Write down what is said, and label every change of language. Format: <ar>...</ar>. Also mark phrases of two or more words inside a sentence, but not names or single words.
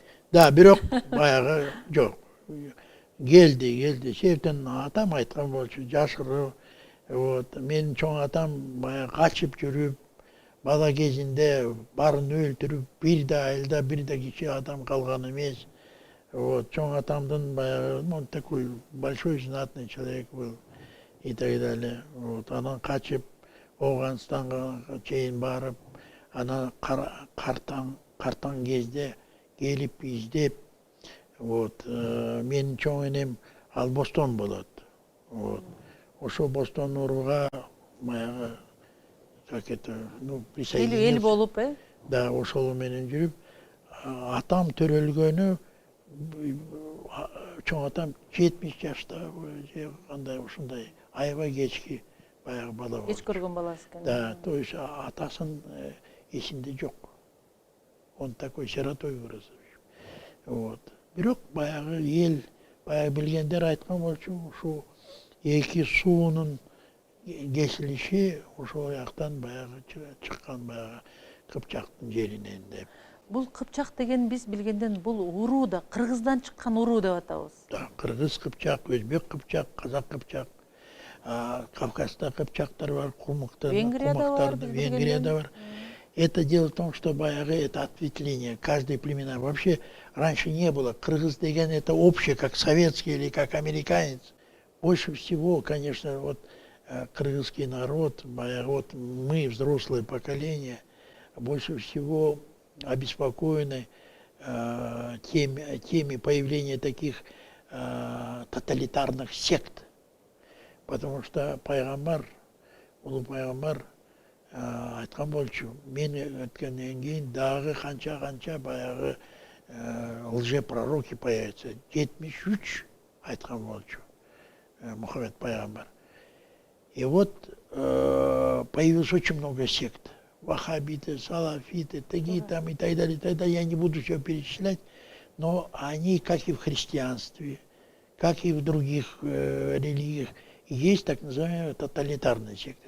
<ky>Да, бирок баягы жок. Келди. Себептен атам айткан болчу, жашыруу, Вот, менин чоң атам баягы качып жүрүп, бала кезинде барын өлтүрүп, бир да айылда бир да кичи адам калган эмес. Вот, чоң атамдын баягы,</ky> <ru>он такой большой знатный человек был и так далее. Вот,</ru> <ky>анан качып Ауганстанга чейин барып, анан картаң кезде келип издеп, вот, менин чоң энем ал бостон болот. Вот. Ошо бостон уруга баягы,</ky> <ru>как это, ну, присоединился.</ru> <ky>Эл болуп, Да, ошол менен жүрүп, атам төрөлгөнү, чоң атам 70 жашта, кандай ушундай аябай кечки баягы бала болчу. Кеч көргөн баласы экен.</ky> <ru>Да, то есть</ru> <ky>атасын эсинде жок.</ky> <ru>Он такой сиротой вырос. Вот.</ru> <ky>Бирок баягы эл, баягы билгендер айткан болчу, ушу эки суунун кесилиши ошол жактан баягы чыккан баягы Кыпчактын жеринен деп. Бул Кыпчак деген биз билгенден бул уруу да Кыргыздан чыккан уруу деп атабыз. Да, Кыргыз Кыпчак, Өзбек Кыпчак, Казак Кыпчак, Кавказда Кыпчактар бар, Кумактар, Венгрияда бар.</ky> <ru>Это дело в том, что баягы это ответвление, каждой племена. Вообще раньше не было. Кыргыз деген это общее, как советский или как американец. Больше всего, конечно, вот кыргызский народ, вот мы, взрослое поколение, больше всего обеспокоены теми появления таких тоталитарных сект. Потому что</ru> <ky>пайгамбар, улуу пайгамбар айткан болчу, мен өткөндөн кийин дагы канча баягы</ky> <ru>лжепророки появятся.</ru> <ky>73 айткан болчу Мухаммед пайгамбар.</ky> <ru>И вот появилось очень много сект. Ваххабиты, салафиты, такие там и так далее, я не буду все перечислять, но они, как и в христианстве, как и в других религиях, есть так называемые тоталитарные секты.</ru>